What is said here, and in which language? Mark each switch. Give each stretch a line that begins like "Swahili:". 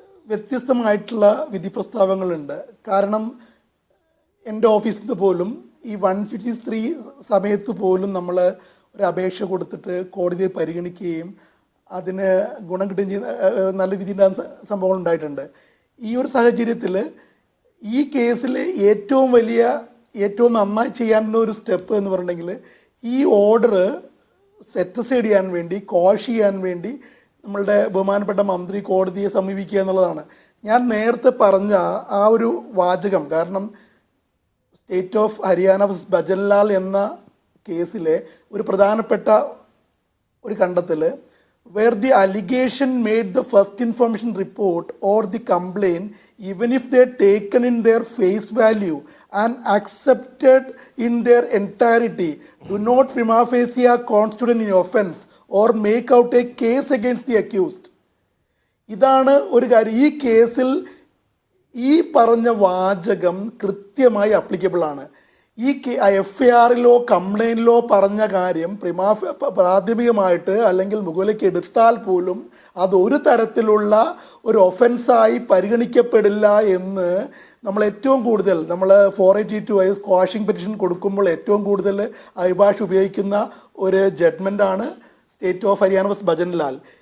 Malayalam: വ്യത്യസ്തമായിട്ടുള്ള വിധി പ്രസ്താവങ്ങളുണ്ട്. കാരണം എൻ്റെ ഓഫീസിൽ നിന്ന് പോലും ഈ 153 സമയത്ത് പോലും നമ്മൾ ഒരു അപേക്ഷ കൊടുത്തിട്ട് കോടതിയെ പരിഗണിക്കുകയും അതിന് ഗുണം കിട്ടുകയും ചെയ്യുന്ന നല്ല വിധി ഉണ്ടാകുന്ന സംഭവങ്ങൾ ഉണ്ടായിട്ടുണ്ട്. ഈ ഒരു സാഹചര്യത്തിൽ ഈ കേസിൽ ഏറ്റവും നന്നായി ചെയ്യാനുള്ള ഒരു സ്റ്റെപ്പ് എന്ന് പറഞ്ഞിട്ടുണ്ടെങ്കിൽ ഈ ഓർഡർ സെറ്റ് സൈഡ് ചെയ്യാൻ വേണ്ടി, ക്വാഷ് ചെയ്യാൻ വേണ്ടി നമ്മളുടെ ബഹുമാനപ്പെട്ട മന്ത്രി കോടതിയെ സമീപിക്കുക എന്നുള്ളതാണ്. ഞാൻ നേരത്തെ പറഞ്ഞ ആ ഒരു വാചകം, കാരണം state of Haryana versus Bhajan Lal എന്ന കേസിലെ ഒരു പ്രധാനപ്പെട്ട ഒരു കണ്ടെത്തൽ,
English: where the allegation made the first information report or the complaint, even if they are taken in their face value and accepted in their entirety, do not prima facie constitute an offense or make out a case against the accused.
Malayalam: ഇതാണ് ഒരു കാര്യം. ഈ കേസിൽ ഈ പറഞ്ഞ വാചകം കൃത്യമായി applicable ആണ്. ഈ FIR-ലോ കംപ്ലൈൻറ്റിലോ പറഞ്ഞ കാര്യം പ്രാഥമികമായിട്ട് അല്ലെങ്കിൽ മുകളിലേക്ക് എടുത്താൽ പോലും അതൊരു തരത്തിലുള്ള ഒരു ഒഫൻസായി പരിഗണിക്കപ്പെടില്ല എന്ന് നമ്മൾ ഏറ്റവും കൂടുതൽ 482 സ്ക്വാഷിംഗ് പെറ്റീഷൻ കൊടുക്കുമ്പോൾ ഏറ്റവും കൂടുതൽ അഭിഭാഷ ഉപയോഗിക്കുന്ന ഒരു ജഡ്ജ്മെൻ്റാണ് state of Haryana versus Bhajan Lal.